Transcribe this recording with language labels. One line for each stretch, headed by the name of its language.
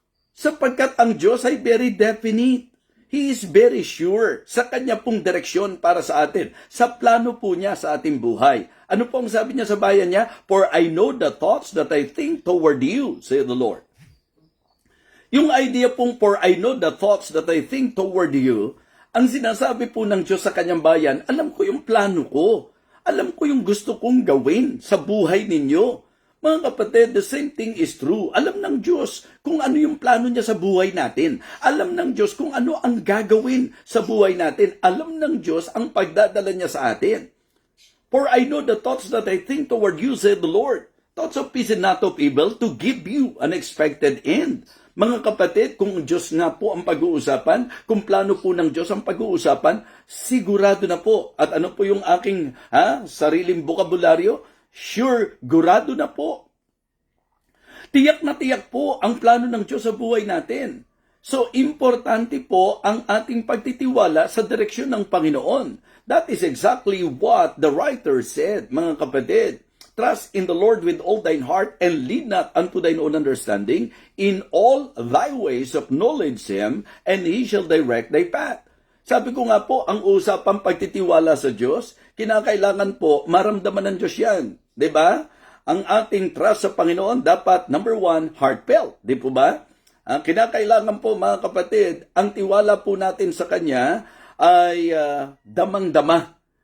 Filipino: Sapagkat ang Diyos ay
English: very definite. He is very sure
Filipino: sa kanya pong direksyon para sa atin. Sa plano po niya sa ating buhay. Ano po ang sabi niya sa bayan niya?
English: For I know the thoughts that I think toward you, said the Lord.
Filipino: Yung idea pong
English: for I know the thoughts that I think toward you,
Filipino: ang sinasabi po ng Diyos sa kanyang bayan, alam ko yung plano ko. Alam ko yung gusto kong gawin sa buhay ninyo. Mga kapatid,
English: the same thing is true.
Filipino: Alam ng Diyos kung ano yung plano niya sa buhay natin. Alam ng Diyos kung ano ang gagawin sa buhay natin. Alam ng Diyos ang pagdadala niya sa atin.
English: For I know the thoughts that I think toward you, said the Lord. Thoughts of peace and not of evil to give you an expected end.
Filipino: Mga kapatid, kung Diyos nga po ang pag-uusapan, kung plano po ng Diyos ang pag-uusapan, sigurado na po. At ano po yung aking sariling bokabularyo? Sure, gurado na po. Tiyak na tiyak po ang plano ng Diyos sa buhay natin. So, importante po ang ating pagtitiwala sa direksyon ng Panginoon.
English: That is exactly what the writer said,
Filipino: mga kapatid.
English: Trust in the Lord with all thine heart and lean not unto thine own understanding. In all thy ways acknowledge Him, and He shall direct thy path.
Filipino: Sabi ko nga po, ang usapang pagtitiwala sa Diyos, kinakailangan po maramdaman ng Diyos yan. Diba? Ang ating trust sa Panginoon dapat, number one, heartfelt. Di po ba? Kinakailangan po, mga kapatid, ang tiwala po natin sa Kanya ay damang-dama.